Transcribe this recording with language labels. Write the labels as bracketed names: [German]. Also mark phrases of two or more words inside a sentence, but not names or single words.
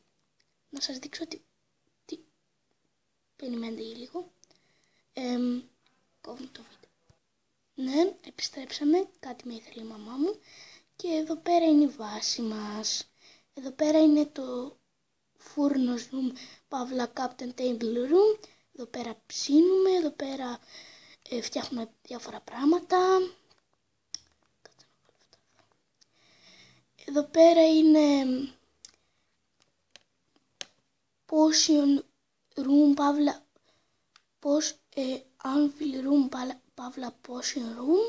[Greek] Να σας δείξω τι... Περιμένετε λίγο. Κόβουμε το βίντεο. Ναι, επιστρέψαμε, κάτι με ήθελε η μαμά μου και εδώ πέρα είναι η βάση μας. Εδώ πέρα είναι το φούρνος room, παύλα [English] captain table room. [Greek] Εδώ πέρα ψήνουμε, εδώ πέρα φτιάχνουμε διάφορα πράγματα. Εδώ πέρα είναι [English] potion room, [Greek] παύλα [English] anvil room, [Greek] παύλα [English] potion room.